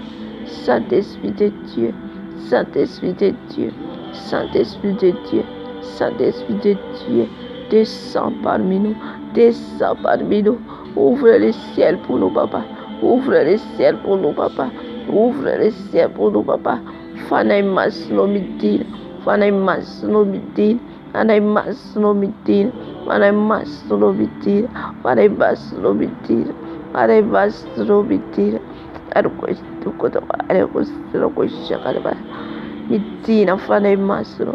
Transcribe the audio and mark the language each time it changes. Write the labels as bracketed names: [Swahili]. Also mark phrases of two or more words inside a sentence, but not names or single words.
[French] Saint-Esprit de Dieu. Saint-Esprit de Dieu. Saint-Esprit de Dieu. Saint-Esprit de Dieu. Descends parmi nous. Descends parmi nous. Ouvre le ciel pour nous, papa. Ouvre le ciel pour nous, papa. Ouvre le ciel pour nous, papa. [Malagasy] Fanahy masina midina. Fanahy masina midina. Fanahy masina midina. Fanahy masina midina. Fanahy masina midina. Fanahy masina midina. Midina fanahy masina.